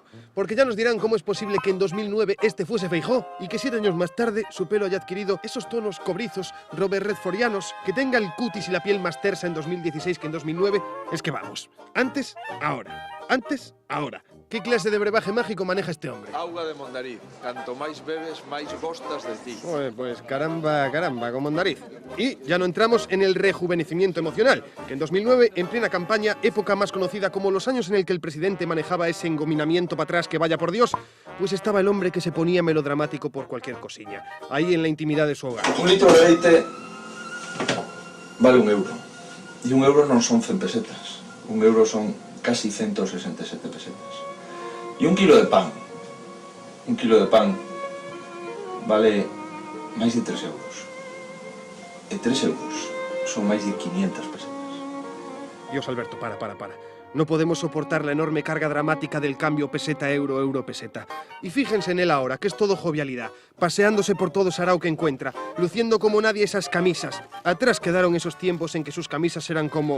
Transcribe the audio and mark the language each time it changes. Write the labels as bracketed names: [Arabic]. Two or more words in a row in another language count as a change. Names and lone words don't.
[Spanish] Porque ya nos dirán cómo es posible que en 2009 este fuese Feijóo y que 7 años más tarde su pelo haya adquirido esos tonos cobrizos, Robert Redfordianos, que tenga el cutis y la piel más tersa en 2016 que en 2009. Es que vamos, antes, ahora. Antes, ahora. ¿Qué clase de brebaje mágico maneja este hombre? [Galician] Auga de Mondariz. Canto máis bebes, máis gostas de ti. [Spanish] Pues caramba, con Mondariz. Y ya no entramos en el rejuvenecimiento emocional, que en 2009, en plena campaña, época más conocida como los años en el que el presidente manejaba ese engominamiento para atrás que vaya por Dios, pues estaba el hombre que se ponía melodramático por cualquier cosiña, ahí en la intimidad de su hogar. [Galician] Un litro de leite vale €1. Y €1 non son 100 pesetas. €1 son casi 167 pesetas. Y un kilo de pan vale máis de 3 euros. E 3 euros son máis de 500 pesetas. [Spanish] Dios, Alberto, para. No podemos soportar la enorme carga dramática del cambio peseta-euro, euro-peseta. Y fíjense en él ahora, que es todo jovialidad, paseándose por todo sarao que encuentra, luciendo como nadie esas camisas. Atrás quedaron esos tiempos en que sus camisas eran como...